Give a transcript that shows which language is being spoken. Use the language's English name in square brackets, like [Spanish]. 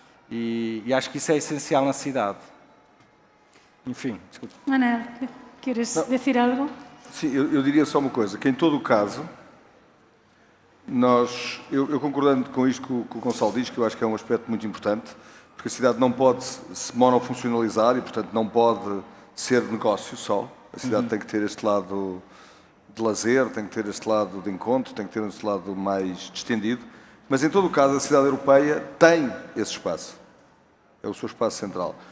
[Portuguese] E acho que isso é essencial na cidade. Enfim, desculpa. [Spanish] Manel, ¿quieres decir algo? [Portuguese] Sim, eu diria só uma coisa, que em todo o caso, eu concordando com isto que o Gonçalo diz, que eu acho que é um aspecto muito importante, porque a cidade não pode se monofuncionalizar e, portanto, não pode ser negócio só. A cidade tem que ter este lado de lazer, tem que ter este lado de encontro, tem que ter este lado mais distendido, mas em todo o caso a cidade europeia tem esse espaço. É o seu espaço central.